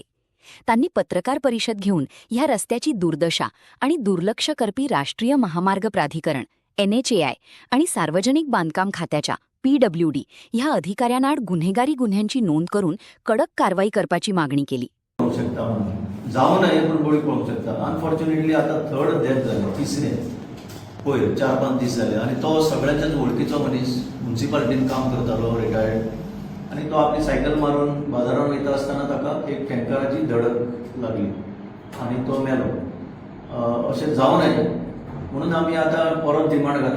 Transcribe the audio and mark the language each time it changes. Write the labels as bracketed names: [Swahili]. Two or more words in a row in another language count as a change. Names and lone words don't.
[Marathi] त्यांनी पत्रकार परिषद घेऊन ह्या रस्त्याची दुर्दशा आणि दुर्लक्ष करपी राष्ट्रीय महामार्ग प्राधिकरण NHAI आणि सार्वजनिक बांधकाम खात्याच्या PWD ह्या अधिकाऱ्यांआड गुन्हेगारी गुन्ह्यांची नोंद करून कडक कारवाई करपाची मागणी केली. [Konkani] जाऊ नये पण बळी पडू शकता. [Marathi] अनफॉर्च्युनेटली आता थर्ड डेथ झालं, [Konkani] तिसरे होय 4-5 दीस झाले आणि तो सगळ्यांच्याच ओळखीचो मनीस म्युन्सिपालिटीन काम करतालो, रिटायर्ड, आणि तो आपली सायकल मारून बाजारात वयता आसतना ताका एक टँकराची धडक लागली आणि तो मेलो. अशें जाऊ नये म्हणून आमी आता परत डिमांड घातला.